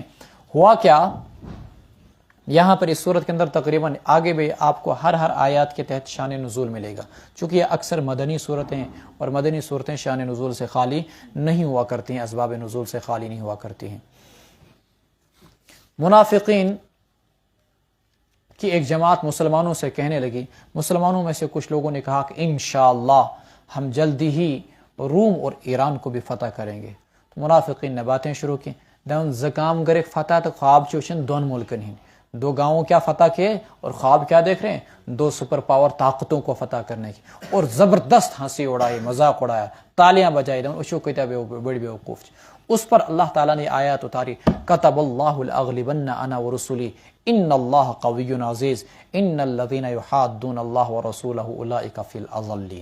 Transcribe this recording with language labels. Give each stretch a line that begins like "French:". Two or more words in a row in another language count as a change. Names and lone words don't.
Urdu: ہوا کیا یہاں پر اس صورت کے اندر تقریباً آگے بھی آپ کو ہر آیات کے تحت شان نزول ملے گا، چونکہ یہ اکثر مدنی صورتیں، اور مدنی صورتیں شان نزول سے خالی نہیں ہوا کرتی ہیں، اسباب نزول سے خالی نہیں ہوا کرتی ہیں۔ منافقین کی ایک جماعت مسلمانوں سے کہنے لگی، مسلمانوں میں سے کچھ لوگوں نے کہا کہ انشاءاللہ ہم جلدی ہی روم اور ایران کو بھی فتح کریں گے۔ تو منافقین نے باتیں شروع کی،
Kashmiri: دون زکام گرک فتح تو خواب چوشن دون ملکن ہی،
Urdu: دو گاؤں کیا فتح کیے اور خواب کیا دیکھ رہے ہیں؟ دو سپر پاور طاقتوں کو فتح کرنے کی، اور زبردست ہنسی اڑائی، مذاق اڑایا، تالیاں بجائی، اشو کہتا بڑی بیوقوف۔ اس پر اللہ تعالیٰ نے آیات اتاری،
Arabic: کتب اللہ لأغلبن انا ورسلی ان اللہ قوی عزیز ان الذین یحادون اللہ ورسولہ اولئک فی الاضلین۔